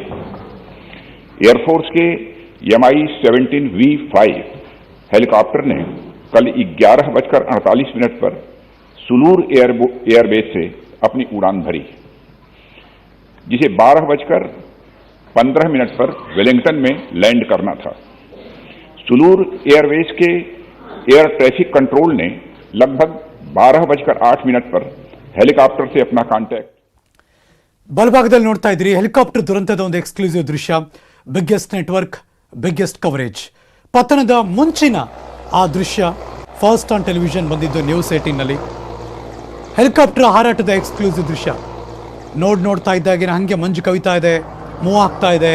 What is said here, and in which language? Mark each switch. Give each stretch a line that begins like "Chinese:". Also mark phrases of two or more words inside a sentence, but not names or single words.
Hindi: एयरफोर्स के MI-17V5 हेलीकॉप्टर ने कल 11:48 पर सुलूर एयरबेस से अपनी उड़ान भरी, जिसे 12:15 पर वेलिंगटन में लैंड करना था। सुलूर एयरबेस के
English: air traffic control
Hindi: ने लगभग 12:08 पर हेलीकॉप्टर से अपना कांटेक्ट
Kannada: ಬಲಭಾಗದಲ್ಲಿ ನೋಡ್ತಾ ಇದ್ರಿ ಹೆಲಿಕಾಪ್ಟರ್ ದುರಂತದ ಒಂದು ಎಕ್ಸ್ಕ್ಲೂಸಿವ್ ದೃಶ್ಯ.
English: biggest network, biggest coverage.
Kannada: ಪತನದ ಮುಂಚಿನ ಆ ದೃಶ್ಯ
English: first on television
Kannada: ಬಂದಿದ್ದು ನ್ಯೂಸ್ 18ನಲ್ಲಿ. ಹೆಲಿಕಾಪ್ಟರ್ ಹಾರಾಟದ ಎಕ್ಸ್ಕ್ಲೂಸಿವ್ ದೃಶ್ಯ ನೋಡ್ತಾ ಇದ್ದಾಗಿನ ಹಾಗೆ ಮಂಜು ಕವಿತಾ ಇದೆ, ಮೂವ್ ಆಗ್ತಾ ಇದೆ.